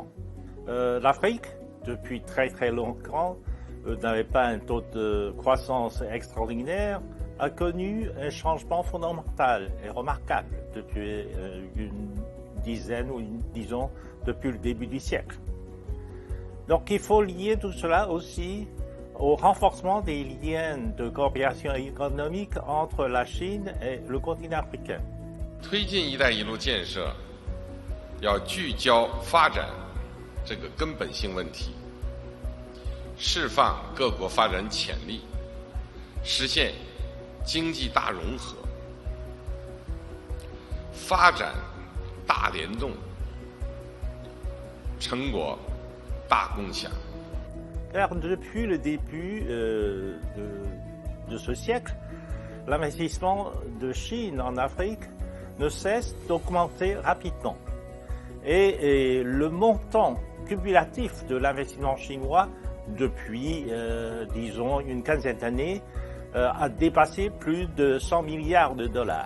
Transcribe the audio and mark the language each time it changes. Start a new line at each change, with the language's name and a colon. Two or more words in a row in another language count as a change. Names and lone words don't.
French: L'Afrique, depuis très longtemps, n'avait pas un taux de croissance extraordinaire, a connu un changement fondamental et remarquable depuis une dizaine ou disons depuis le début du siècle. Donc il faut lier tout cela aussi au renforcement des liens de coopération économique entre la Chine et le continent africain.
Chinese: 推进“一带一路”建设，要聚焦发展这个根本性问题，释放各国发展潜力，实现经济大融合，发展大联动，成果大共享。
French: Car depuis le début de ce siècle, l'investissement de Chine en Afrique ne cesse d'augmenter rapidement. Et le montant cumulatif de l'investissement chinois depuis, disons, une quinzaine d'années a dépassé plus de 100 milliards de dollars.